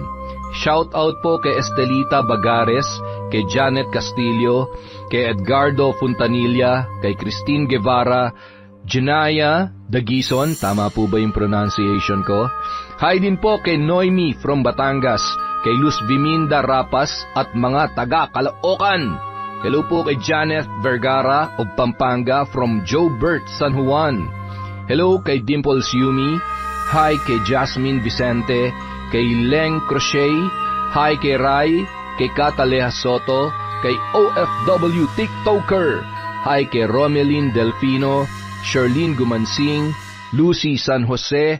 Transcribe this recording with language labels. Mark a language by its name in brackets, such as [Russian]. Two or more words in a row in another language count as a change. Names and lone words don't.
[Filipino] Shout out po kay Estelita Bagares, kay Janet Castillo, kay Edgardo Fontanilla, kay Christine Guevara, Janaya Dagison, tama po ba yung pronunciation ko? Hi din po kay Noemi from Batangas, kay Luz Viminda Rapas at mga taga Caloocan. Hello po kay Janet Vergara of Pampanga from Jobert, San Juan. Hello kay Dimples Yumi. Hi kay Jasmine Vicente, kay Leng Crochet. Hi kay Rai, kay Cataleja Soto, kay OFW TikToker. Hi kay Romelyn Delfino, Sherlyn Gumansing, Lucy San Jose.